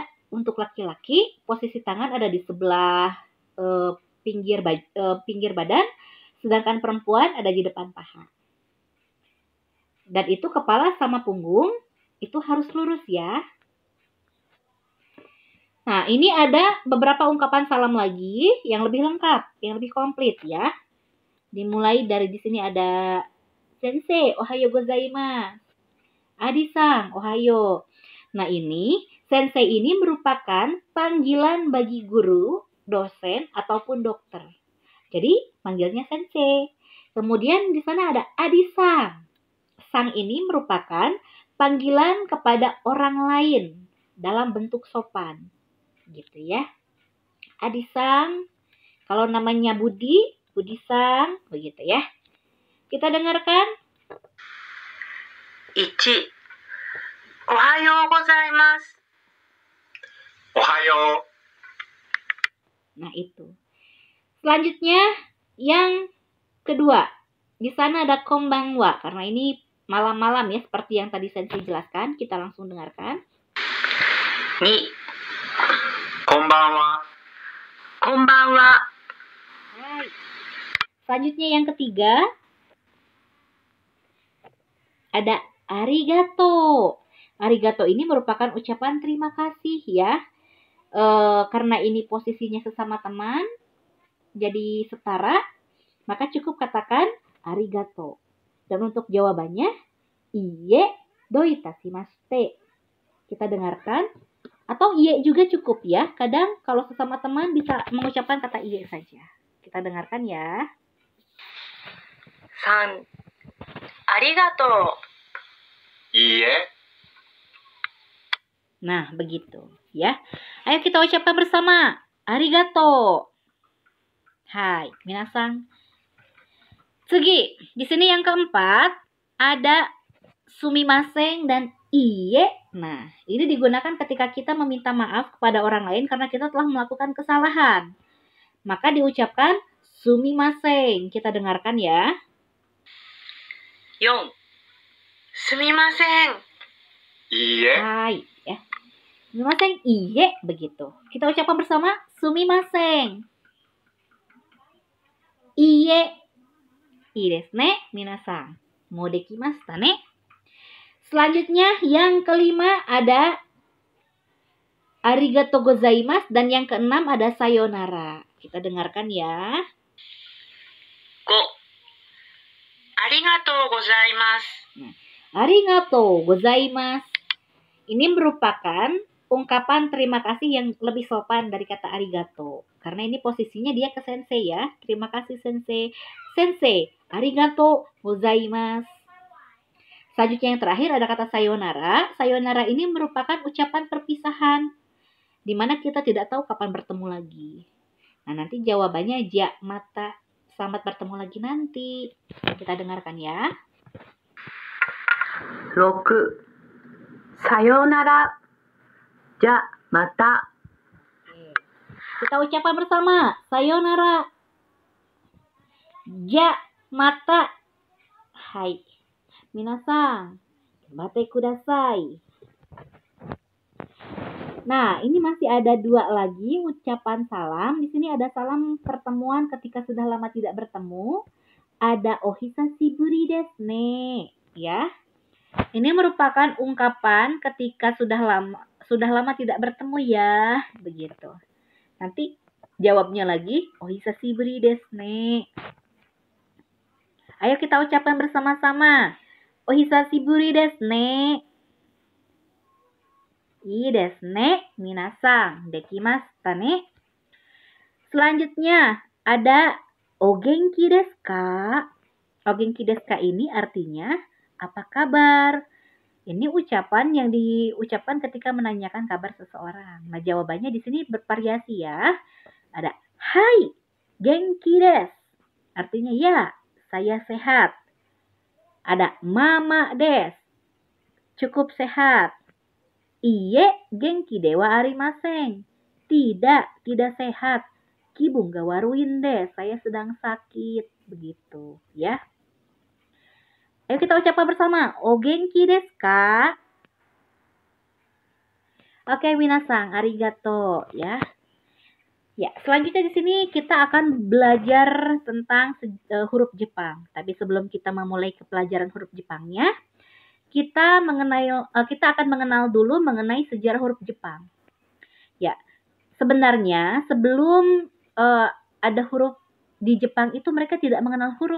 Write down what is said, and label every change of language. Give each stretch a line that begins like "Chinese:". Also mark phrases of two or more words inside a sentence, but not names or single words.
Indonesian: Untuk laki-laki, posisi tangan ada di sebelah pinggir badan, sedangkan perempuan ada di depan paha. Dan itu kepala sama punggung, itu harus lurus ya. Nah, ini ada beberapa ungkapan salam lagi yang lebih lengkap, yang lebih komplit ya. Dimulai dari di sini ada Sensei,
Japanese: おはようございます. Adi-san, ohayo.
Indonesian: Nah ini, sensei ini merupakan panggilan bagi guru, dosen, ataupun dokter. Jadi, panggilnya sensei. Kemudian di sana ada Adi-san. Sang ini merupakan panggilan kepada orang lain dalam bentuk sopan. Gitu ya. Adi-san, kalau namanya Budi, Budi-san, begitu ya. Kita dengarkan. 1.
Japanese: おはようございます。おはよう。
Indonesian: Nah itu. Selanjutnya yang kedua. Di sana ada konbanwa. Karena ini malam-malam ya. Seperti yang tadi Sensei jelaskan. Kita langsung dengarkan. 2.
Japanese: こんばんは。こんばんは。 Hai.
Indonesian: Selanjutnya yang ketiga. Ada arigato. Arigato ini merupakan ucapan terima kasih ya. Karena ini posisinya sesama teman, jadi setara, maka cukup katakan arigato. Dan untuk jawabannya,
Japanese: いいえ、どういたしまして.
Indonesian: Kita dengarkan. Atau iye juga cukup ya. Kadang kalau sesama teman bisa mengucapkan kata iye saja. Kita dengarkan ya. 3.
Japanese: ありがとう。いいえ。
Indonesian: Nah, begitu ya. Ayo kita ucapkan bersama.
Japanese: Arigato. はい、みなさん. Tsugi,
Indonesian: di sini yang keempat ada sumimasen dan iye. Nah, ini digunakan ketika kita meminta maaf kepada orang lain karena kita telah melakukan kesalahan. Maka diucapkan sumimasen. Kita dengarkan ya. 4.
Japanese: すみません。いいえ。
Indonesian: Hai, ya.
Japanese: すみません、いいえ,
Indonesian: begitu. Kita ucapkan bersama,
Japanese: すみません。いいえ. いいですね、みなさん. もうできましたね.
Indonesian: Selanjutnya yang kelima ada
Japanese: ありがとうございます
Indonesian: dan yang keenam ada sayonara. Kita dengarkan ya. 5.
Japanese: ありがとうございます。ありがとうございます.
Indonesian: Ini merupakan ungkapan terima kasih yang lebih sopan dari kata arigato. Karena ini posisinya dia ke sensei ya. Terima kasih sensei.
Japanese: 先生、ありがとうございます.
Indonesian: Selanjutnya yang terakhir ada kata sayonara. Sayonara ini merupakan ucapan perpisahan. Di mana kita tidak tahu kapan bertemu lagi. Nah nanti jawabannya
Japanese: じゃまた.
Indonesian: Selamat bertemu lagi nanti. Kita dengarkan ya. 6.
Japanese: さようなら。じゃ、また。
Indonesian: Kita ucapkan bersama. Sayonara.
Japanese: じゃまた。はい. Minasan. 頑張ってください.
Indonesian: Nah, ini masih ada 2 lagi ucapan salam. Di sini ada salam pertemuan ketika sudah lama tidak bertemu. Ada
Japanese: お久しぶりですね,
Indonesian: ya. Ini merupakan ungkapan ketika sudah lama tidak bertemu ya, begitu. Nanti jawabnya lagi
Japanese: お久しぶりですね.
Indonesian: Ayo kita ucapkan bersama-sama.
Japanese: お久しぶりですね。いいですね、みなさん. できましたね.
Indonesian: Selanjutnya ada
Japanese: お元気ですか? お元気ですか
Indonesian: ini artinya apa kabar? Ini ucapan yang diucapkan ketika menanyakan kabar seseorang. Nah, jawabannya di sini bervariasi ya. Ada hai,
Japanese: 元気です.
Indonesian: Artinya ya, saya sehat. Ada
Japanese: まあまあです.
Indonesian: Cukup sehat.
Japanese: いいえ、元気ではありません.
Indonesian: Tidak sehat.
Japanese: 気分が悪いんです.
Indonesian: Saya sedang sakit. Begitu ya. Ayo kita ucapkan bersama.
Japanese: お元気ですか? Oke, みなさん、ありがとう ya.
Indonesian: Ya, selanjutnya di sini kita akan belajar tentang huruf Jepang. Tapi sebelum kita memulai ke pelajaran huruf Jepangnya, kita akan mengenal dulu mengenai sejarah huruf Jepang. Ya, sebenarnya sebelum ada huruf di Jepang itu mereka tidak mengenal huruf.